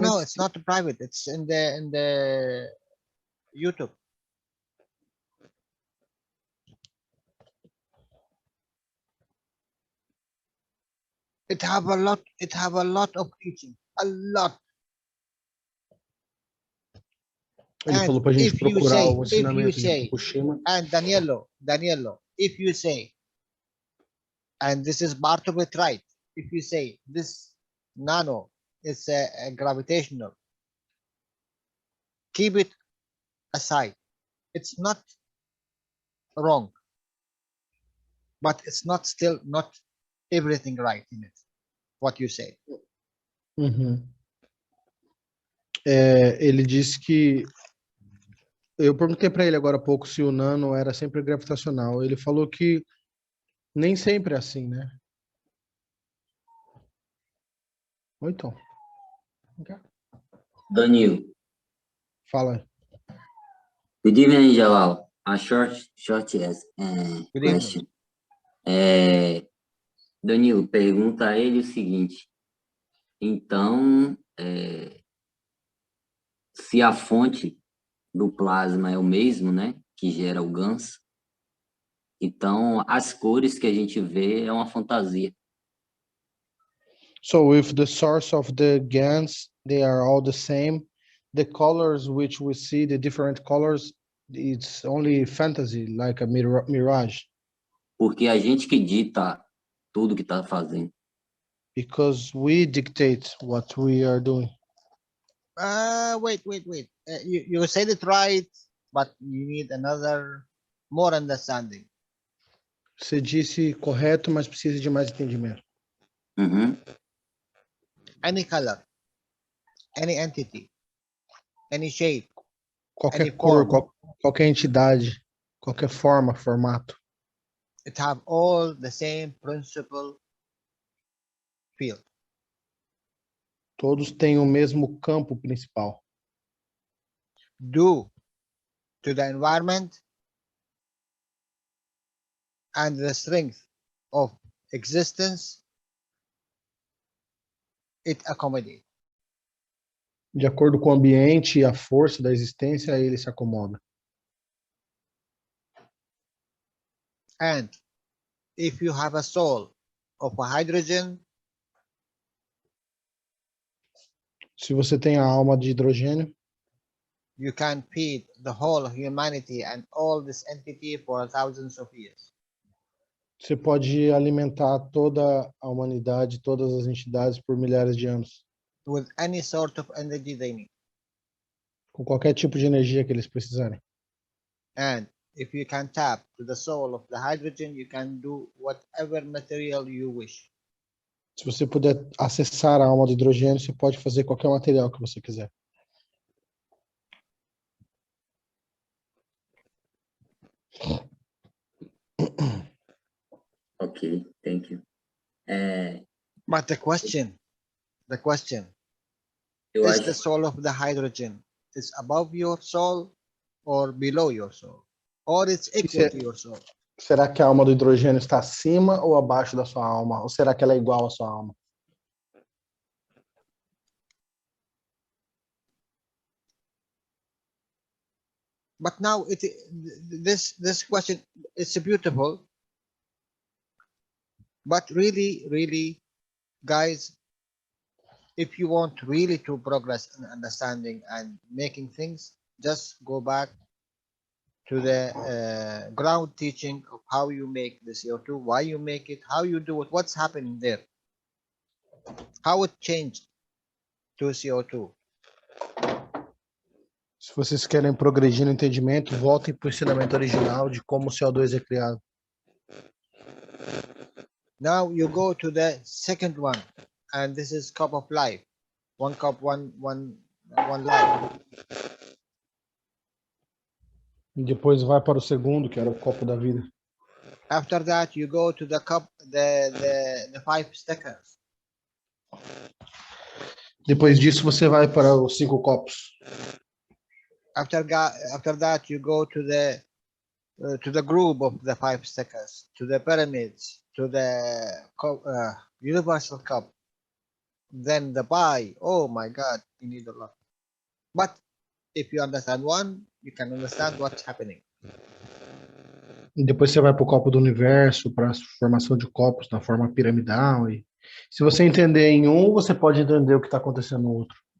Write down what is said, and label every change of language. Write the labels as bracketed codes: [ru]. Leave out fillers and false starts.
[en] No, it's not private. It's in the YouTube. It have a lot of teaching. A lot. [pt] Ele falou pra gente procurar o ensinamento de Fukushima. [en] And Danielo, if you say, and this is part of it, right? If you say this nano is a gravitational, keep it aside. It's not wrong, but it's still not everything right in it. What you say. [pt] Ele disse que eu perguntei para ele agora há pouco se o nano era sempre gravitacional. Ele falou que nem sempre é assim, né? Ou então. Danilo. Fala. [en] Good evening, Jalal. A short question. [pt] Danilo, pergunta a ele o seguinte. Então, se a fonte do plasma é o mesmo, né, que gera o GANS, então as cores que a gente vê é uma fantasia. [en] So if the source of the GANs, they are all the same, the colors which we see, the different colors, it's only fantasy, like a mirage. [pt] Porque a gente que dita tudo que está fazendo. [en] Because we dictate what we are doing. Wait. You said it right, but you need more understanding. [pt] Você disse correto, mas precisa de mais entendimento. [en] Any color, any entity, any shape, [pt] qualquer cor, qualquer entidade, qualquer forma, formato. [en] It have all the same principle field. [pt] Todos têm o mesmo campo principal. [en] Due to the environment and the strength of existence, it accommodates. [pt] De acordo com o ambiente e a força da existência, ele se acomoda. [en] And if you have a soul of a hydrogen, [pt] se você tem a alma de hidrogênio, [en] you can feed the whole humanity and all this entity for thousands of years. [pt] Você pode alimentar toda a humanidade, todas as entidades por milhares de anos, [en] with any sort of energy they need. [pt] com qualquer tipo de energia que eles precisarem. [en] And if you can tap to the soul of the hydrogen, you can do whatever material you wish. [pt] Se você puder acessar a alma do hidrogênio, você pode fazer qualquer material que você quiser. [en] Ok, thank you. But the question, [pt] Eu [en] is [pt] acho [en] the soul of the hydrogen is above your soul or below your soul? Or it's equal to your soul? [pt] Será que a alma do hidrogênio está acima ou abaixo da sua alma? Ou será que ela é igual à sua alma? [en] But now this question is beautiful, but really, guys, if you want really to progress in understanding and making things, just go back to the ground teaching of how you make the CO2, why you make it, how you do it, what's happening there, how it changed to CO2. [pt] Se vocês querem progredir no entendimento, voltem para o ensinamento original de como o CO2 é criado. [en] Now you go to the second one, and this is cup of life. One cup, one life. [pt] E depois vai para o segundo, que era o copo da vida. [en] After that, you go to the cup, the 5 stickers. [pt] Depois disso, você vai para os 5 copos. [en] After that, you go to the group of the 5 stickers, to the pyramids, to the universal cup, then the pie. Oh my God, you need a lot. But if you understand one, you can understand what's happening. [pt] E depois você vai para o copo do universo, para a formação de copos na forma piramidal. E se você entender em um, você pode entender o que está acontecendo no outro.